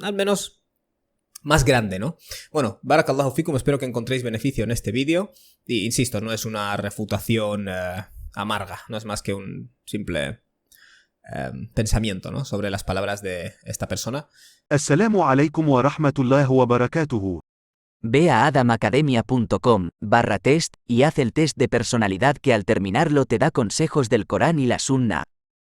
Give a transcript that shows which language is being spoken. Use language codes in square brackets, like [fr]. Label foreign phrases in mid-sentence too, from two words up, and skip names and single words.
[es] Al menos más grande, ¿no? Bueno, [ar] بارك الله فيكم, [es] espero que encontréis beneficio en este vídeo. Y insisto, no es una refutación amarga, no es más que un simple pensamiento, ¿no?, sobre las palabras de esta persona. [ar] السلام عليكم ورحمة الله وبركاته. [es] Ve a adamacademia.com/test y haz el test de personalidad que al terminarlo te da consejos del Corán y la Sunna.